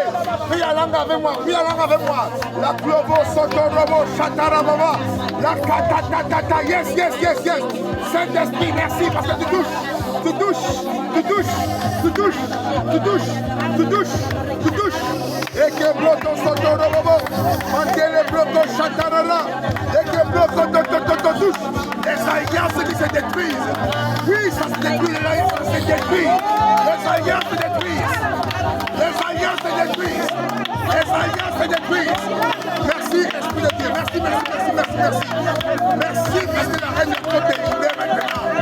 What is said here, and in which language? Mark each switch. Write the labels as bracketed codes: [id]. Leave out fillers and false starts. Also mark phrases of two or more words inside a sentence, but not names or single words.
[fr] Prie la langue avec moi, prie la langue avec moi. La clovo, sotorobo, chatarababa. La katatata, [en] yes, yes, yes, yes. [fr] Saint-Esprit, merci parce que tu touches. Tu touches, tu touches, tu touches, tu touches, tu touches, tu touches. Et que bloco sotorobo, mantele bloco chatarara. Et que bloco touche. Les alliances qui se détruisent. Oui, ça se détruit, les alliances se détruisent. Les alliances se détruisent. Les alliances se détruisent. Les alliances se détruisent. Merci, Esprit de Dieu. Merci, merci, merci, merci, merci. Merci parce que la reine de côté libère maintenant.